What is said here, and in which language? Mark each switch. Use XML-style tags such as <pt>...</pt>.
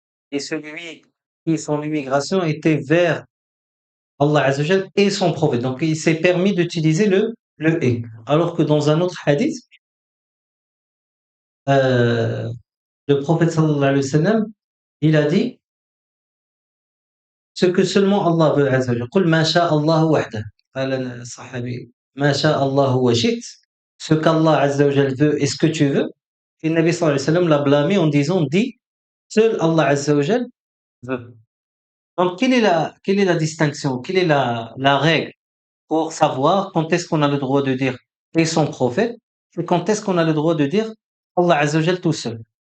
<fr>Et celui qui son immigration était vers Allah Azza wa Jal et son prophète. Donc il s'est permis d'utiliser le et. Alors que dans un autre hadith, euh, le prophète sallallahu alayhi wa sallam, il a dit ce que seulement Allah veut Azza wa Jal.</fr> <ar>قُلْ مَا شَاءَ اللَّهُ وَحْدَهُ. قال الصحابي ما شاء الله وشئت.</ar> <fr>Ce qu'Allah Azza wa Jal veut et ce que tu veux. Et le Nabi sallallahu alayhi wa sallam l'a blâmé en disant, dit, seul Allah Azza wa Jal veut. Donc, quelle est la distinction? Quelle est la règle pour savoir quand est-ce qu'on a le droit de dire et son prophète et quand est-ce qu'on a le droit de dire Allah Azza wa Jal tout seul?</fr>